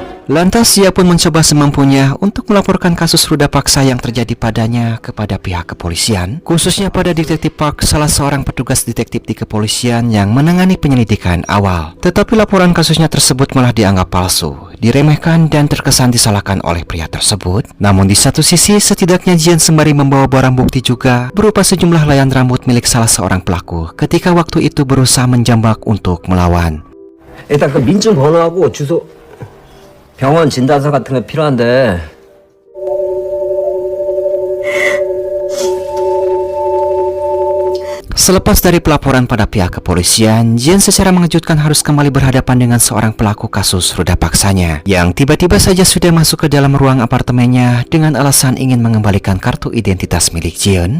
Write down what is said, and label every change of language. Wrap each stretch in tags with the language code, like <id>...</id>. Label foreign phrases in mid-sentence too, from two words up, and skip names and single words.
<id>Lantas ia pun mencoba semampunya untuk melaporkan kasus ruda paksa yang terjadi padanya kepada pihak kepolisian, khususnya pada Detektif Park, salah seorang petugas detektif di kepolisian yang menangani penyelidikan awal. Tetapi laporan kasusnya tersebut malah dianggap palsu, diremehkan dan terkesan disalahkan oleh pria tersebut. Namun di satu sisi, setidaknya Jian sembari membawa barang bukti juga berupa sejumlah layan rambut milik salah seorang pelaku ketika waktu itu berusaha menjambak untuk melawan.</id> <ko>일단 그 민증 번호하고 주소, 병원 진단서 같은 거 필요한데.</ko> <id>Selepas dari pelaporan pada pihak kepolisian, Jian secara mengejutkan harus kembali berhadapan dengan seorang pelaku kasus ruda paksanya yang tiba-tiba saja sudah masuk ke dalam ruang apartemennya dengan alasan ingin mengembalikan kartu identitas milik Jian.</id>